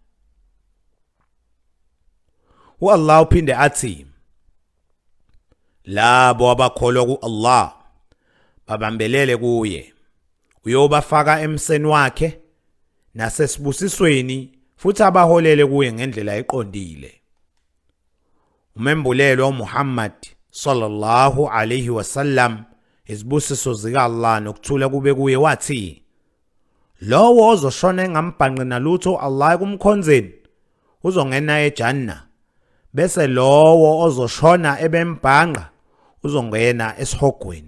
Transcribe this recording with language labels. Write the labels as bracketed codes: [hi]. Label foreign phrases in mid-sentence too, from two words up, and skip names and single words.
[zu] Allah uphinde athi, labo abakholwa ku-Allah babambelele kuye, uyobafaka emseni wakhe nasesibusisweni futhi abaholele kuye ngendlela eqondile. Umembulelo uMuhammad [ar] صلى الله عليه وسلم, [zu] izibusiso zika Allah nokuthula kube kuye, wathi, lowo ozoshona engambhanqi nalutho Allah kumkhonzeni uzongena eJannah, bese lowo ozoshona ebembhanqa uzongena esihogweni.